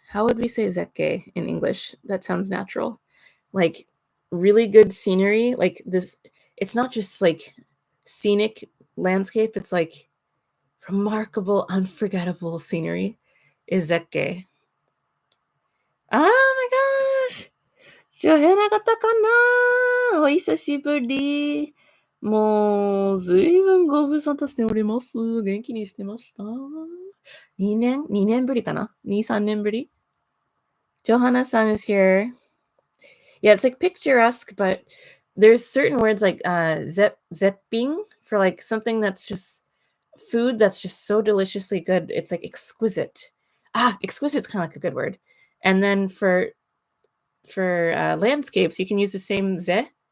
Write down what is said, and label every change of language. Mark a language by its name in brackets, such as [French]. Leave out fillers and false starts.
[English] How would we say 絶景 in English? That sounds natural. Like really good scenery. Like this, it's not just like scenic landscape. It's like remarkable, unforgettable scenery is 絶景. Oh my gosh. [Japanese] 周平なかったかな？お久しぶり。もう、ずいぶんご無沙汰しております。元気にしてました。 2年ぶりかな ?2、3年ぶり [English] Johanna-san is here. Yeah, it's like picturesque, but there's certain words like zepping for like something that's just food that's just so deliciously good. It's like exquisite. Exquisite's kind of like a good word. And then for landscapes, you can use the same ze.